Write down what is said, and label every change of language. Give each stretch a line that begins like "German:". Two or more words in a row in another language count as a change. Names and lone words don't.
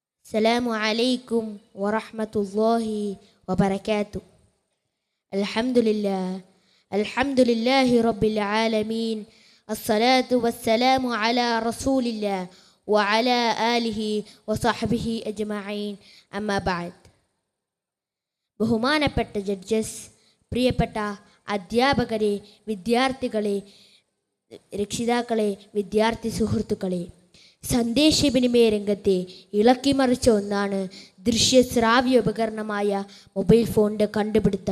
Arabic: السلام عليكم ورحمة الله وبركاته. الحمد لله رب العالمين. الصلاة والسلام على رسول الله وعلى آله وصحبه أجمعين. أما بعد.
Malayalam: ബഹുമാനപ്പെട്ട ജഡ്ജസ്, പ്രിയപ്പെട്ട അധ്യാപകരെ, വിദ്യാർത്ഥികളെ, രക്ഷിതാക്കളെ, വിദ്യാർത്ഥി സുഹൃത്തുക്കളെ, സന്ദേശവിനിമയ രംഗത്തെ ഇളക്കിമറിച്ച ഒന്നാണ് ദൃശ്യശ്രാവ്യ ഉപകരണമായ മൊബൈൽ ഫോണിൻ്റെ കണ്ടുപിടുത്തം.